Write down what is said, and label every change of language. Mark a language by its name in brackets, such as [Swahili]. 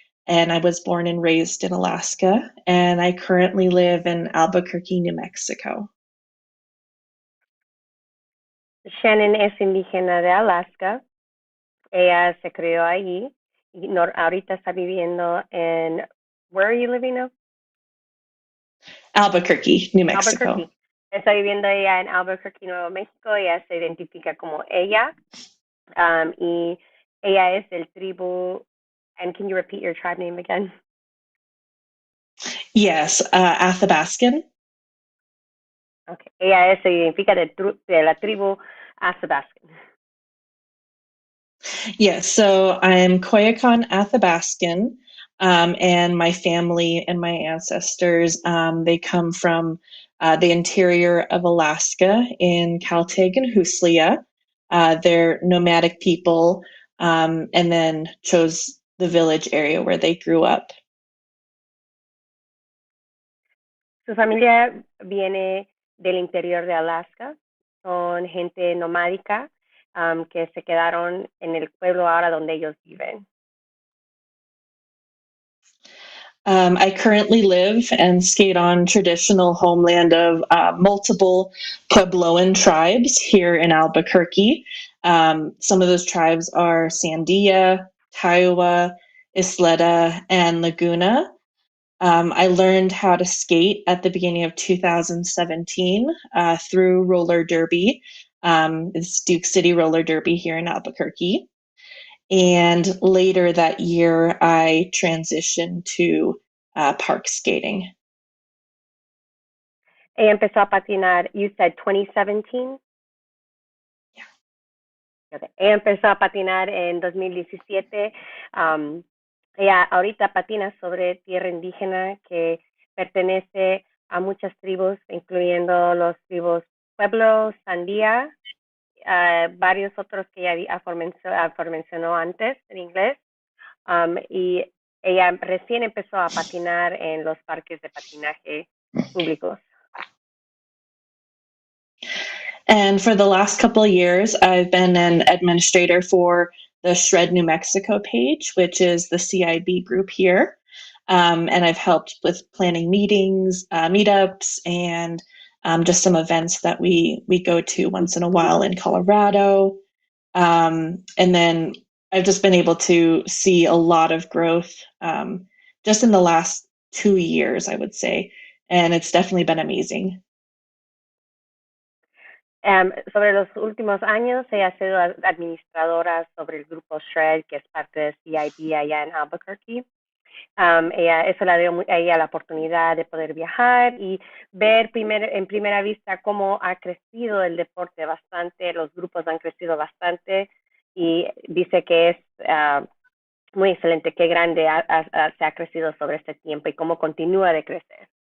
[English] And I was born and raised in Alaska, and I currently live in Albuquerque, New Mexico. [Spanish] Shannon es indígena de Alaska. Ella se crió allí. Ahorita está viviendo en... [English] Where are you living now? Albuquerque, New Mexico. Albuquerque. [Spanish] Está viviendo ella en Albuquerque, Nuevo México. Ella se identifica como ella. Y ella es del tribu... [English] And can you repeat your tribe name again? Yes, Athabascan. [Spanish] Okay. Ella se identifica de la tribu Athabascan. [English] Yes, so I'm Koyukon Athabascan, and my family and my ancestors, they come from the interior of Alaska in Caltech and Huslia. They're nomadic people, and then chose the village area where they grew up. [Spanish] Su familia viene del interior de Alaska. Son gente nomádica que se quedaron en el pueblo ahora donde ellos viven. [English] I currently live and skate on traditional homeland of multiple Puebloan tribes here in Albuquerque. Some of those tribes are Sandia, Kiowa, Isleta, and Laguna. I learned how to skate at the beginning of 2017 through roller derby. It's Duke City Roller Derby here in Albuquerque. And later that year, I transitioned to park skating. [Spanish] Ella empezó a patinar, [English] you said 2017? Yeah. Okay. [Spanish] Ella empezó a patinar en 2017. Ella ahorita patina sobre tierra indígena que pertenece a muchas tribus, incluyendo los tribus Pueblo, Sandía, varios otros que ella mencionó antes en inglés. Y ella recién empezó a patinar en los parques de patinaje públicos. [English] And for the last couple of years, I've been an administrator for the Shred New Mexico page, which is the CIB group here. And I've helped with planning meetings, meetups, and just some events that we go to once in a while in Colorado. And then I've just been able to see a lot of growth just in the last 2 years, I would say. And it's definitely been amazing. [Spanish] Sobre los últimos años, ella ha sido administradora sobre el grupo Shred, que es parte de CIB allá en Albuquerque. Eso le dio a ella la oportunidad de poder viajar y ver en primera vista cómo ha crecido el deporte bastante, los grupos han crecido bastante y dice que es muy excelente, qué grande se ha crecido sobre este tiempo y cómo continúa de crecer.